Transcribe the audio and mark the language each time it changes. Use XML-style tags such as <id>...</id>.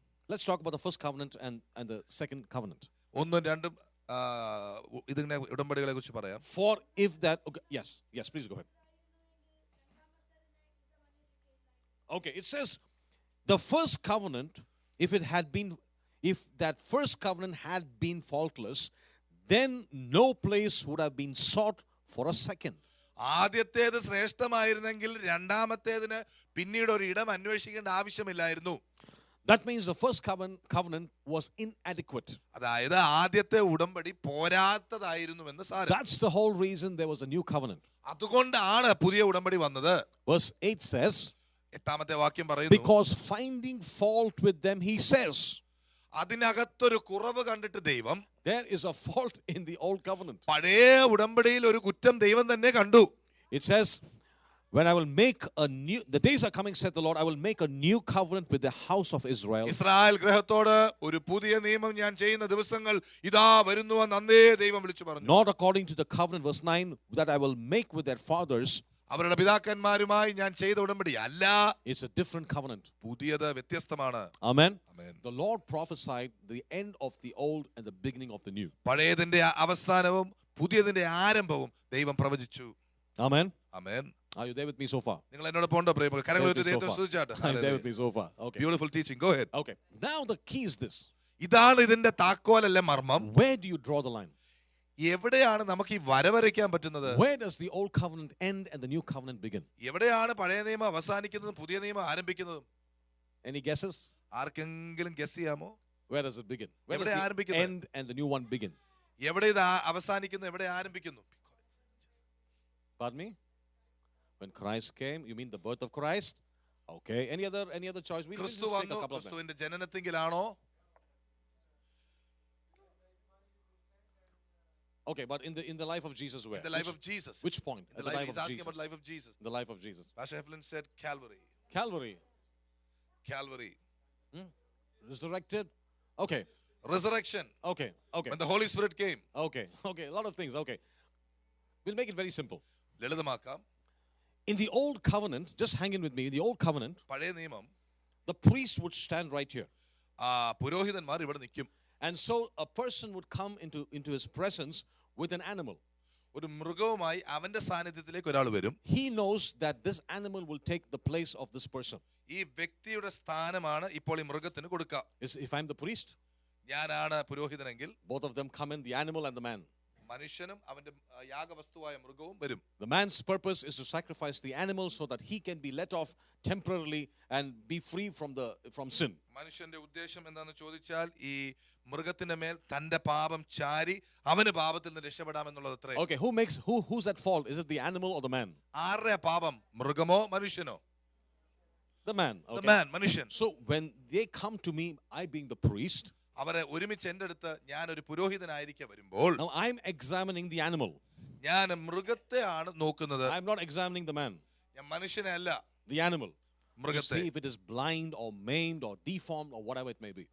<en>Let's talk about the first covenant and the second covenant.</en> <ml>ഒന്നും രണ്ടും ഇതിനെ ഉടമ്പടികളെ കുറിച്ച് പറയാം.</ml> <en>For if that okay, yes, please go ahead. Okay, it says the first covenant, if that first covenant had been faultless, then no place would have been sought for a second.</en> <ml>ആദ്യത്തേത് ശ്രേഷ്ഠമായിരുന്നെങ്കിൽ രണ്ടാമത്തേതിന് പിന്നീട് ഒരു ഇടം അന്വേഷിക്കേണ്ട ആവശ്യമില്ലായിരുന്നു.</ml> <en>That means the first covenant was inadequate.</en> <ml>അതായത് ആദ്യത്തെ ഉടമ്പടി പോരാത്തതായിരുന്നുവെന്ന് സാരം.</ml> <en>That's the whole reason there was a new covenant.</en> <ml>അതുകൊണ്ടാണ് പുതിയ ഉടമ്പടി വന്നത്.</ml> <en>Verse 8 says,</en> <ml>8ാമത്തെ വാക്യം പറയുന്നു,</ml> <en>because finding fault with them, he says,</en> <ml>അതിനകത്തൊരു കുറവ് കണ്ടിട്ട് ദൈവം,</ml> <en>there is a fault in the old covenant.</en> <ml>പഴയ ഉടമ്പടിയിൽ ഒരു കുറ്റം ദൈവം തന്നെ കണ്ടു.</ml> <en>It says, when I will make the days are coming, said the Lord, I will make a new covenant with the house of Israel.</en> <ml>Israel ഗൃഹത്തോട് ഒരു പുതിയ നിയമം ഞാൻ ചെയ്യുന്ന ദിവസങ്ങൾ ഇതാ വരുന്നുവെന്ന് അന്നേ ദൈവം വിളിച്ചു പറഞ്ഞു.</ml> <en>Not according to the covenant, verse 9, that I will make with their fathers.</en> <ml>അവരുടെ പിതാക്കന്മാരുമായി ഞാൻ ചെയ്ത ഉടമ്പടി അല്ല.</ml> <en>It's a different covenant.</en> <ml>പുതിയത് വ്യത്യസ്തമാണ്.</ml> <en>Amen. Amen. The Lord prophesied the end of the old and the beginning of the new.</en> <ml>പഴയതിന്റെ അവസാനവും പുതിയതിന്റെ ആരംഭവും ദൈവം പ്രവചിച്ചു.</ml> <en>Amen. Amen. Are you there with me so far?</en> <ml>നിങ്ങൾ എന്നോട് പോണ്ടോ പ്രേമ? കരങ്ങൾ ഉയർത്തി ദൈവത്തെ സ്തുതിച്ചാട്ടെ.</ml> <en>Are you there with me so far? Okay. Beautiful teaching. Go ahead. Okay. Now the key is this.</en> <ml>ഇതാണ് ഇതിന്റെ താക്കോലല്ലേ മർമ്മം.</ml> <en>Where do you draw the line?</en> <ml>എവിടെയാണ് നമുക്ക് ഈ വരവരയ്ക്കാൻ പറ്റുന്നത്?</ml> <en>Where does the old covenant end and the new covenant begin?</en> <ml>എവിടെയാണ് പഴയ നിയമം അവസാനിക്കുന്നതും പുതിയ നിയമം ആരംഭിക്കുന്നതും?</ml> <en>Any guesses?</en> <ml>ആർക്കെങ്കിലും ഗസ് ചെയ്യാമോ?</ml> <en>Where does it begin? Where</en> <ml>എവിടെ</ml> <en>does the</en> <ml>ആരംഭിക്കുന്നത്?</ml> <en>end and the new one begin?</en> <ml>എവിടെ ഇത് അവസാനിക്കുന്നു, എവിടെ ആരംഭിക്കുന്നു?</ml> <en>Pardon me? When Christ came, you mean the birth of Christ? Okay. Any other choice? We'll just</en> <ml>ക്രിസ്തു</ml> <en>take</en> <ml>വന്നു,</ml> <en>a couple of them.</en> <ml>ക്രിസ്തുവിന്റെ ജനനത്തിലാണോ?</ml> <en>Okay, but in the life of Jesus, where? In the life of Jesus. Which point? The life, he's asking about life of Jesus. The life of Jesus. Pastor Heflin said Calvary. Calvary. Calvary. Resurrected. Okay. Resurrection. Okay. Okay. When the Holy Spirit came. Okay. Okay. A lot of things. Okay. We'll make it very simple.</en> <ml>ലളിതമാക്കാം.</ml> <en>In the old covenant, just hang in with me. In the old covenant,</en> <ml>പഴയ നിയമം</ml> <en>the priest would stand right here.</en> <ml>പുരോഹിതന്മാർ ഇവിടെ നിൽക്കും.</ml> <en>And so a person would come into his presence with an animal.</en> <ml>ഒരു മൃഗവുമായി അവന്റെ സാന്നിധ്യത്തിലേക്ക് ഒരാൾ വരും.</ml> <en>He knows that this animal will take the place of this person.</en> <ml>ഈ വ്യക്തിയുടെ സ്ഥാനമാണ് ഇപ്പോൾ ഈ മൃഗത്തിന് കൊടുക്കുക.</ml> <en>If I'm the priest,</en> <ml>ഞാനാണ് പുരോഹിതനെങ്കിൽ</ml> <en>both of them come in, the animal and the man.</en> <ml>മനുഷ്യനും അവന്റെ യാഗവസ്തുവായ മൃഗവും വരും.</ml> <en>The man's purpose is to sacrifice the animal so that he can be let off temporarily and be free from sin.</en> <ml>മനുഷ്യന്റെ ഉദ്ദേശം എന്താണെന്ന് ചോദിച്ചാൽ ഈ മൃഗത്തിന്റെ മേൽ തന്റെ പാപം ചാരി അവന് പാപത്തിൽ നിന്ന് രക്ഷപ്പെടാമെന്നുള്ളത് അത്രേ.</ml> <en>Okay, who's at fault? Is it the animal or the man?</en> <ml>ആരുടെ പാപം? മൃഗമോ മനുഷ്യനോ?</ml> <en>The man. The Okay. man,</en> <ml>മനുഷ്യൻ.</ml> <en>So when they come to me, I being the priest,</en> <ml>അവരെ ഒരുമിച്ച് എൻ്റെ അടുത്ത് ഞാൻ ഒരു പുരോഹിതനായിരിക്കെ വരുമ്പോൾ</ml> <en>now I'm examining the animal.</en> <ml>ഞാൻ മൃഗത്തെ ആണ് നോക്കുന്നത്.</ml> <en>I'm not examining the man,</en> <ml>ഞാൻ മനുഷ്യനെ അല്ല,</ml> <en>the animal. To</en> <ml>മൃഗത്തെ.</ml> <en>see if it is blind or maimed or deformed or whatever it may be.</en>